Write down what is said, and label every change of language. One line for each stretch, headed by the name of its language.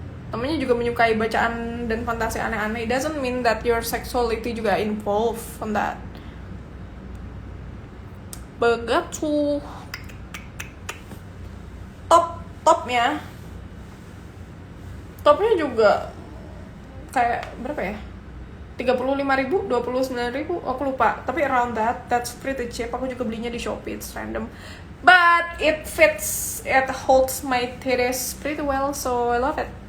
Indonesian: Namanya juga menyukai bacaan dan fantasi aneh-aneh.
English: It doesn't mean that your sexuality juga involved on that.
Indonesian: Begitu. Topnya juga kayak berapa ya? 35.000, 29.000, aku lupa.
English: Tapi around that's pretty cheap.
Indonesian: Aku juga belinya di Shopee,
English: it's random. But it holds my titties pretty well, so I love it.